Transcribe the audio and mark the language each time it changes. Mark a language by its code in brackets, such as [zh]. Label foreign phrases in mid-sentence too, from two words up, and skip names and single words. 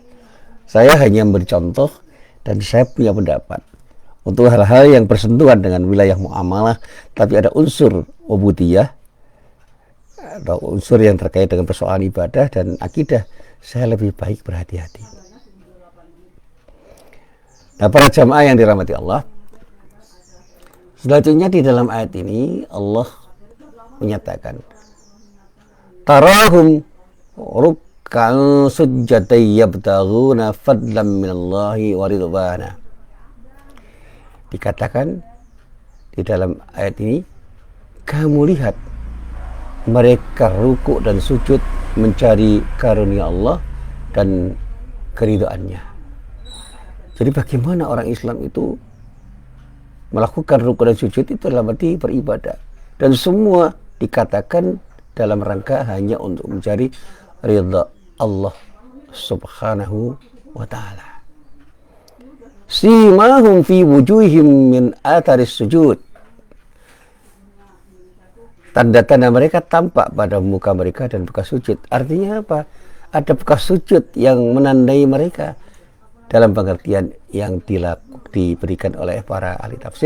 [id] Saya hanya memberi contoh dan saya punya pendapat untuk hal-hal yang bersentuhan dengan wilayah muamalah tapi ada unsur ubudiyah atau unsur yang terkait dengan persoalan ibadah dan akidah, saya lebih baik berhati-hati. Nah, para jamaah yang dirahmati Allah, selanjutnya di dalam ayat ini Allah menyatakan, [ar] تراهم ركعا سجدا يبتغون فضلا من الله ورضوانا. [id] Dikatakan di dalam ayat ini, kamu lihat mereka rukuk dan sujud mencari karunia Allah dan keridhaannya. Jadi bagaimana orang Islam itu melakukan rukun dan sujud itu dalam arti beribadah, dan semua dikatakan dalam rangka hanya untuk mencari ridha Allah [ar] سبحانه وتعالى. سيماهم في وجوههم من أثر السجود. [id] Tanda-tanda mereka tampak pada muka mereka dan bekas sujud. Artinya apa? Ada bekas sujud yang menandai mereka dalam pengertian yang diberikan oleh para ahli tafsir.